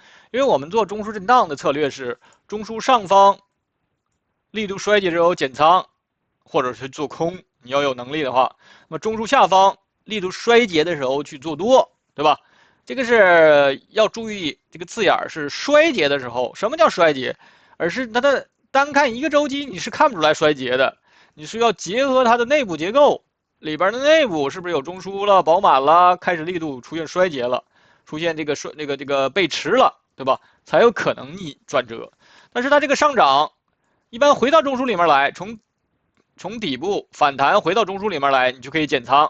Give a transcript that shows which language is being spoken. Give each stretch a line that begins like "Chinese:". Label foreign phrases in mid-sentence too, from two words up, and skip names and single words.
Chinese: 因为我們做中樞震盪的策略是中樞上方力度衰竭之後減倉，或者是做空，你要有能力的話，那麼中樞下方力度衰竭的時候去做多，對吧？這個是要注意這個字眼是衰竭的時候，什麼叫衰竭？而是它的單看一個週期你是看不出來衰竭的，你是要結合它的內部結構，裡邊的內部是不是有中樞了、飽滿了，開始力度出現衰竭了，出現這個背馳了，對吧？才有可能逆轉折。但是它這個上漲一般回到中樞裡面來，從底部反彈回到中樞裡面來，你就可以減倉。